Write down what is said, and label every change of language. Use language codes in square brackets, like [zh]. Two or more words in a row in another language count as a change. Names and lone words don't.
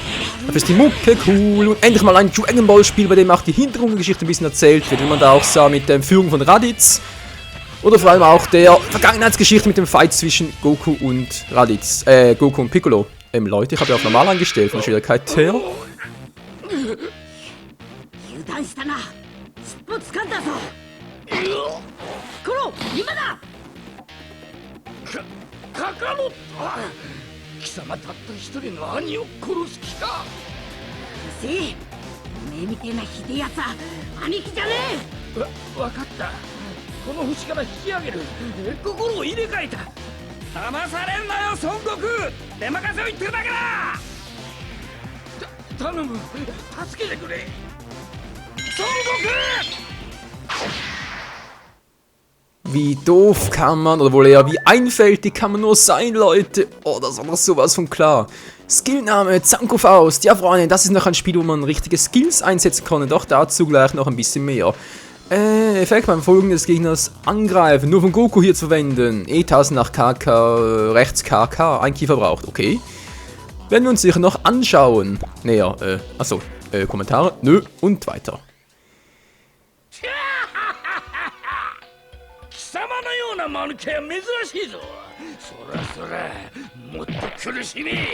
[de] Dafür ist die Mucke cool. Und endlich mal ein Dragon Ball Spiel, bei dem auch die Hintergrundgeschichte ein bisschen erzählt wird, wie man da auch sah mit der Führung von Raditz. Oder vor allem auch der Vergangenheitsgeschichte mit dem Fight zwischen Goku und Raditz. Goku und Piccolo. Leute, ich habe ja auf normal eingestellt von der Schwierigkeit her. [ja] 油断したな。尻尾掴んだぞ。クロ今だ。カカロット、貴様たった一人の兄を殺す気か。うるせえ。おめえみてえなひでえやつは兄貴じゃねわかった。この星から引き上げる。心を入れ替えた。騙されんなよ孫悟空。出任せを言ってるだけだ。頼む、助けてくれ孫悟空。 [de] Wie doof kann man, oder wohl eher wie einfältig kann man nur sein, Leute. Oh, das war doch sowas von klar. Skillname, Zanko-Faust. Ja, Freunde, das ist noch ein Spiel, wo man richtige Skills einsetzen kann. Doch dazu gleich noch ein bisschen mehr. Effekt beim Folgen des Gegners angreifen. Nur von Goku hier zu verwenden. E-Tasten nach KK, rechts KK, ein Kiefer braucht. Okay. Werden wir uns sicher noch anschauen. Näher, achso, Kommentare. Nö, und weiter. [ja] 貴様のような間抜けは珍しいぞ。そらそら、もっと苦しみ。